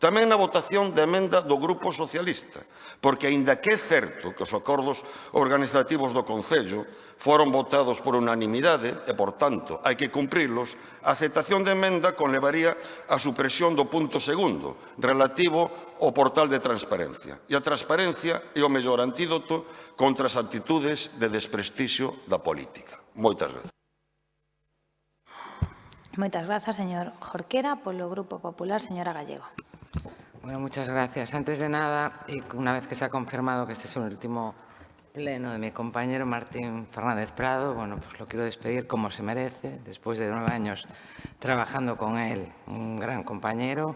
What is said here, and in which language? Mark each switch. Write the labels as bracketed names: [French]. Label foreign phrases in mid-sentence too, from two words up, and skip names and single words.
[Galician] Tamén na votación da emenda do Grupo Socialista, porque, aínda que é certo que os acordos organizativos do Concello foron votados por unanimidade e, por tanto, hai que cumprilos, a aceptación de emenda conlevaría a supresión do punto segundo, relativo ao portal de transparencia. E a transparencia é o mellor antídoto contra as actitudes de desprestixio da política. Moitas gracias. Moitas grazas, señor Jorquera. Polo Grupo Popular, señora Gallego. [Spanish] Bueno, muchas gracias. Antes de nada, y una vez que se ha confirmado que este es el último pleno de mi compañero Martín Fernández Prado, bueno, pues lo quiero despedir como se merece, después de 9 años trabajando con él, un gran compañero.